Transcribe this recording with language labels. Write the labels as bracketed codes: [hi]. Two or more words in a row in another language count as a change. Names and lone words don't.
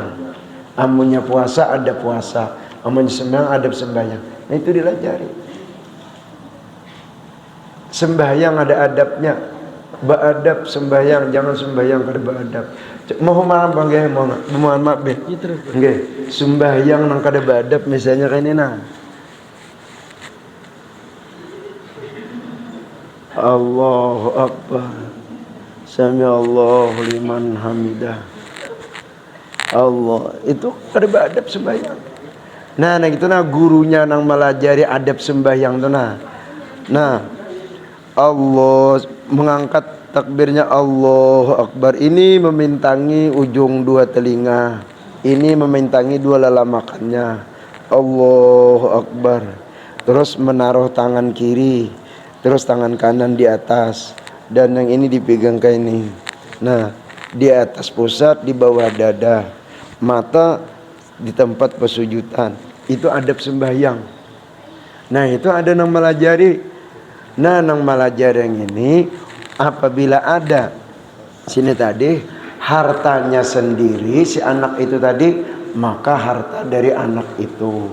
[bjn] Amunnya puasa ada puasa, amunnya sembahyang adab sembahyang. Nah itu dilajari. Sembahyang ada adabnya. Beadab sembahyang, jangan sembahyang kada beadab. Mohon maaf bang, mohon maaf be. Nggih, sembahyang nang kada beadab misalnya kayak ini nah. [ar] الله أكبر. سمع الله لمن حمده. [bjn] Allah, itu kada beadab sembahyang. Nah itu nah gurunya nang melajari adab sembahyang tuh nah. Nah, Allah mengangkat takbirnya [ar] الله أكبر. [bjn] Ini memintangi ujung dua telinga, ini memintangi dua lelamakannya. [ar] الله أكبر. [bjn] Terus menaruh tangan kiri, terus tangan kanan di atas, dan yang ini dipegang kayak ini. Nah, di atas pusat, di bawah dada, mata di tempat pesujudan. Itu adab sembahyang. Nah itu ada nang melajari. Nah nang melajari yang ini, apabila ada sini tadi hartanya sendiri si anak itu tadi, maka harta dari anak itu.